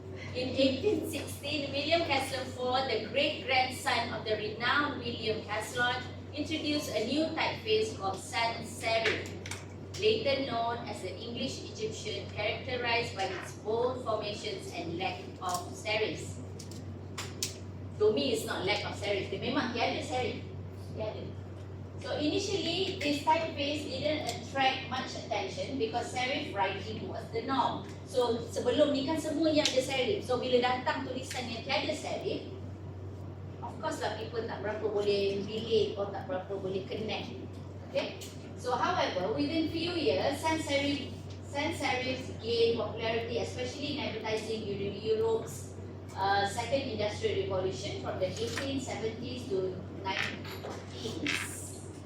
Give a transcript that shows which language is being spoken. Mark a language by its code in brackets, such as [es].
[en] In 1816, William Castle IV, the great-grandson of the renowned William Caslon, introduced a new typeface called sans serif, later known as the English Egyptian, characterized by its bold formations and lack of serifs. To me, it's not lack of serif. [ms] Dia memang tiada serif. Tiada. [en] So initially, this typeface didn't attract much attention because serif writing was the norm. [ms] So sebelum ni kan semua yang ada serif. So bila datang tulisan yang tiada serif, [en] of course [ms] lah people tak berapa boleh relate or tak berapa boleh connect. [en] Okay? So however, within few years, sans serifs gained popularity, especially in advertising during Europe's second industrial revolution from the 1870s to 1910s.